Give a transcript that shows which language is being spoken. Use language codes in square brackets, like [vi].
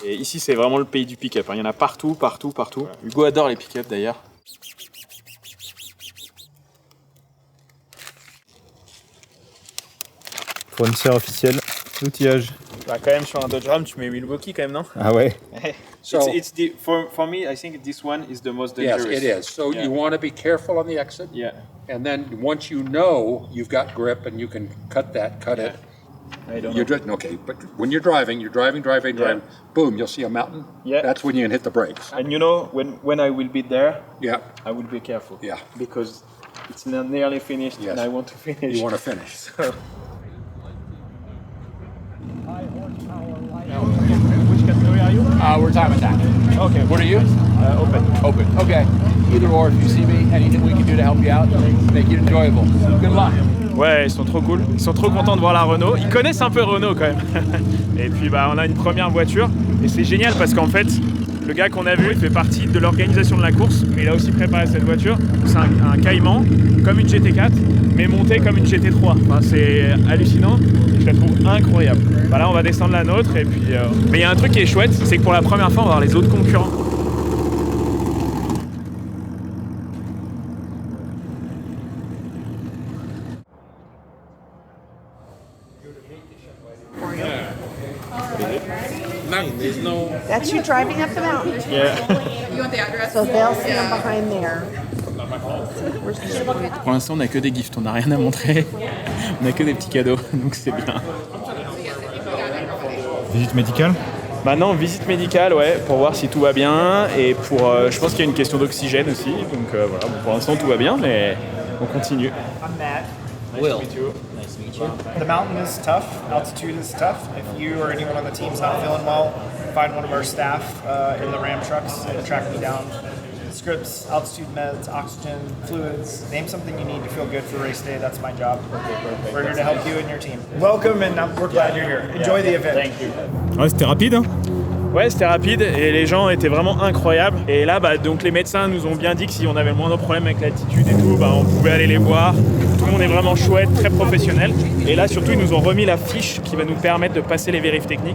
[fr] Et ici, c'est vraiment le pays du pick-up. Il y en a partout, partout, partout. Voilà. Hugo adore les pick-up d'ailleurs. Fournisseur officiel, outillage. Bah quand même sur un Dodge Ram, tu mets Milwaukee quand même, non? Ah ouais. [en] So for me, I think this one is the most dangerous. yes, it is. So you want to be careful on the exit. Yeah. And then once you know you've got grip and you can cut it. I don't You're know. okay, but when you're driving, boom, you'll see a mountain. Yeah. That's when you can hit the brakes. And you know, when I will be there, Yeah, I will be careful. Yeah. Because it's nearly finished Yes. and I want to finish. you want to finish. Which category are you? We're time attack. Okay. What are you? Open. Open. Okay. Either or, if you see me, anything we can do to help you out, make it enjoyable. Good luck. [fr] Ouais, ils sont trop cool. Ils sont trop contents de voir la Renault. Ils connaissent un peu Renault quand même. Et puis on a une première voiture. Et c'est génial parce qu'en fait, le gars qu'on a vu, il fait partie de l'organisation de la course. Mais il a aussi préparé cette voiture. C'est un Cayman, comme une GT4, mais monté comme une GT3. Enfin, c'est hallucinant. Je la trouve incroyable. Bah là, on va descendre la nôtre. Et puis, mais il y a un truc qui est chouette, c'est que pour la première fois, on va voir les autres concurrents. [en] That's you driving up the mountain. Yeah. You want the address? So they'll stand behind there. [fr] Pour l'instant, on n'a que des gifts, on n'a rien à montrer. On n'a que des petits cadeaux, donc c'est bien. Visite médicale? Maintenant, visite médicale, ouais, pour voir si tout va bien. Et pour, je pense qu'il y a une question d'oxygène aussi. Donc voilà, bon, pour l'instant, tout va bien, mais on continue. [en] I'm Matt. Will. Nice to meet you. Nice to meet you. The mountain is tough. Altitude is tough. If you or anyone on the team's not feeling well, find one of our staff in the Ram trucks and track me down. Scripts, altitude meds, oxygen, fluids. Name something you need to feel good for race day. That's my job. We're here to help you and your team. Welcome, and we're glad you're here. Enjoy the event. Thank you. [fr] Ouais, c'était rapide, hein? Ouais, c'était rapide et les gens étaient vraiment incroyables. Et là, donc les médecins nous ont bien dit que si on avait le moindre problème avec l'altitude et tout, on pouvait aller les voir. Tout le monde est vraiment chouette, très professionnel. Et là, surtout, ils nous ont remis la fiche qui va nous permettre de passer les vérifs techniques.